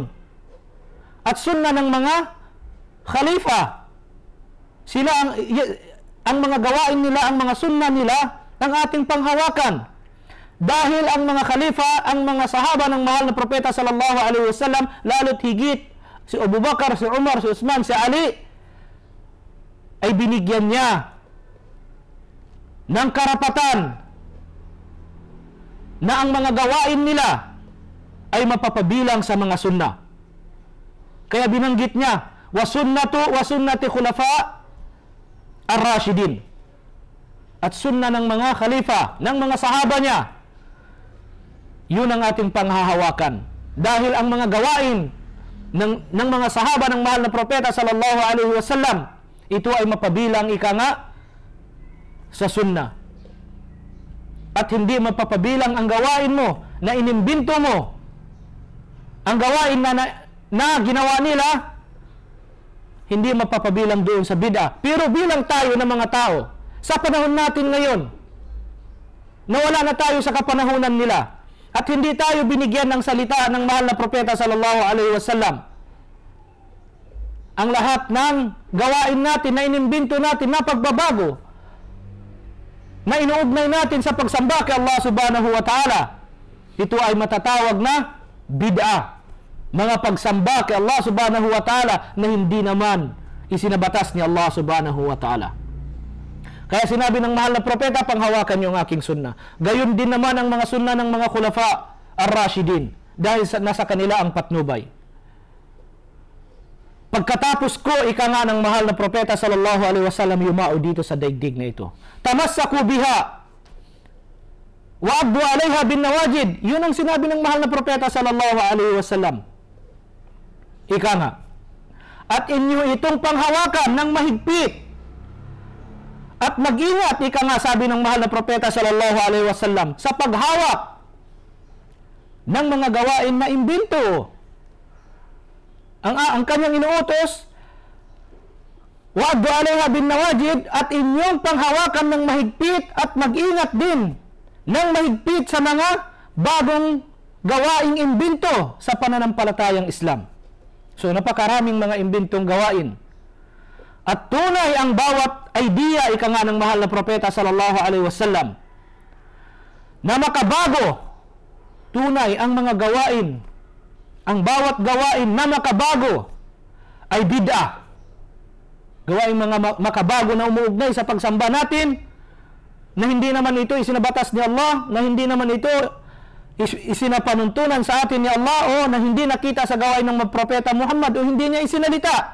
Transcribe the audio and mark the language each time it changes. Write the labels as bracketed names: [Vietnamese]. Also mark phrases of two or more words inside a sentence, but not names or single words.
[Filipino] At sunnah ng mga khalifa. Sila ang mga gawain nila, ang mga sunnah nila, ang ating panghawakan. Dahil ang mga khalifa, ang mga sahaba ng mahal na propeta [Arabic] صلى الله عليه وسلم, [Filipino] lalo't higit si Abu Bakar, si Umar, si Uthman, si Ali, ay binigyan niya ng karapatan na ang mga gawain nila ay mapapabilang sa mga sunnah. Kaya binanggit niya, [Arabic] وسنة الخلفاء الراشدين. [Filipino] At sunnah ng mga khalifa, ng mga sahaba niya, yun ang ating panghahawakan. Dahil ang mga gawain ng mga sahaba ng mahal na propeta [Arabic] صلى الله عليه وسلم, [Filipino] ito ay mapabilang ika nga sa sunnah. At hindi mapapabilang ang gawain mo na inimbinto mo, ang gawain na ginawa nila, hindi mapapabilang doon sa bid'ah. Pero bilang tayo na mga tao, sa panahon natin ngayon, nawala na tayo sa kapanahunan nila, at hindi tayo binigyan ng salita ng mahal na propeta [Arabic] صلى الله عليه وسلم, [Filipino] ang lahat ng gawain natin na inimbinto natin na pagbabago, na inuugnay natin sa pagsamba kay Allah [Arabic] سبحانه وتعالى, [Filipino] ito ay matatawag na bid'ah. Mga pagsamba kay Allah [Arabic] سبحانه وتعالى [Filipino] na hindi naman isinabatas ni Allah [Arabic] سبحانه وتعالى. [Filipino] Kaya sinabi ng mahal na propeta, panghawakan niyo ang aking sunnah. Gayon din naman ang mga sunnah ng mga [Arabic] الخلفاء الراشدين, [Filipino] dahil nasa kanila ang patnubay. Pagkatapos ko, ika nga ng mahal na propeta [Arabic] صلى الله عليه وسلم, [Filipino] yumao dito sa daigdig na ito. [Arabic] تمسكوا بها وعضوا عليها بالنواجذ. [Filipino] Yun ang sinabi ng mahal na propeta [Arabic] صلى الله عليه وسلم. [Filipino] Ika nga. At inyo itong panghawakan ng mahigpit. At mag-ingat, ika nga, sabi ng mahal na propeta [Arabic] صلى الله عليه وسلم, [Filipino] sa paghawak ng mga gawain na imbinto. Ang kanyang inuutos, [Arabic] وعضوا عليها بالنواجذ, [Filipino] at inyong panghawakan ng mahigpit at mag-ingat din ng mahigpit sa mga bagong gawaing imbinto sa pananampalatayang Islam. So, napakaraming mga imbintong gawain. At tunay ang bawat idea, ika nga ng mahal na propeta [Arabic] صلى الله عليه وسلم, [Filipino] na makabago, tunay ang mga gawain, ang bawat gawain na makabago ay bid'ah. Gawain mga makabago na umuugnay sa pagsamba natin, na hindi naman ito isinabatas ni Allah, na hindi naman ito isinapanuntunan sa atin ni Allah, o na hindi nakita sa gawain ng propeta Muhammad, o hindi niya isinalita.